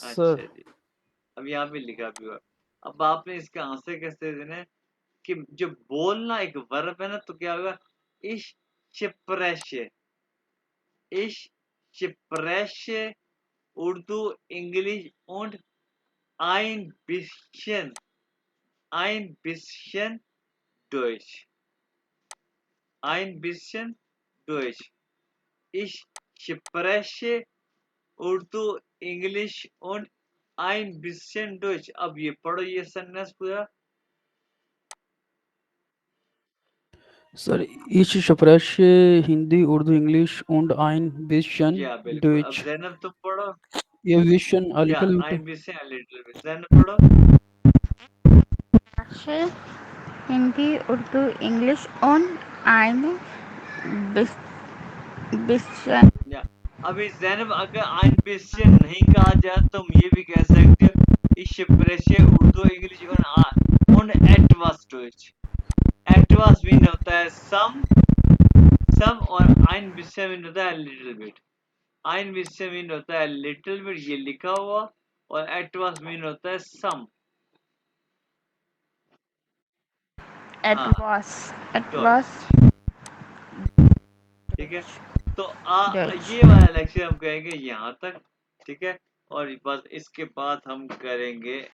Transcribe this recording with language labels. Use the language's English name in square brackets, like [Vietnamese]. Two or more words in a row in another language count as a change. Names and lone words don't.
[Hindi] अच्छा सर। जी, अब यहाँ पे लिखा भी हुआ। अब आपने इसका आंसर कैसे देना है कि जो बोलना एक वर्ब है ना, तो क्या होगा, [German] ich spreche, ich spreche, Urdu, Englisch und ein bisschen Deutsch, ein bisschen Deutsch, ich spreche उर्दू, इंग्लिश und ein bisschen Deutsch। [Hindi] अब ये पढ़ो ये सेंटेंस पूरा। [German] सर ich spreche हिंदी, उर्दू, इंग्लिश und ein bisschen [Hindi] या बिल्कुल, अब [German] Deutsch. [Hindi] जैनब तुम पढ़ो। [German] A bisschen, a [Hindi] या [English] little [German] ein [English] bit. bisschen, a little bit, [Hindi] जैनब पढ़ो। अच्छे हिंदी, उर्दू, इंग्लिश और [German] ein bisschen [Hindi] या अभी जैनब अगर [German] ein bisschen [Hindi] नहीं कहा जाए तो हम ये भी कह सकते हो, [German] ich spreche उर्दू, इंग्लिश und etwas Deutsch। [Hindi] etwas मीन होता है some और [German] ein bisschen [Hindi] मीन होता है [English] little bit। [German] ein bisschen [Hindi] मीन होता है [English] little bit, [Hindi] ये लिखा हुआ, और etwas मीन होता है some। हाँ, [German] etwas [Hindi] ठीक है। तो [German] Deutsch. [Hindi] ये वाला लेक्चर हम कहेंगे यहाँ तक, ठीक है, और बस इसके बाद हम करेंगे